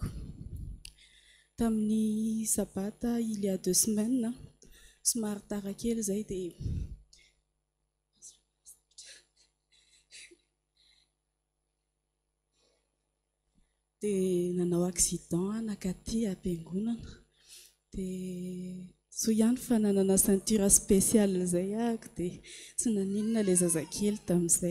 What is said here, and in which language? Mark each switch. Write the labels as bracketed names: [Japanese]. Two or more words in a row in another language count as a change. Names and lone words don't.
[Malagasy] Tamin'ny sabata [French] il y a 2 semaines [Malagasy] somary tara kely izay dia nanao accident nakaty am-piangonana dia so ihany fa nanana [French] ceinture spéciale [Malagasy] izay ahako dia tsy naninona ilay zazakely tamin'izay.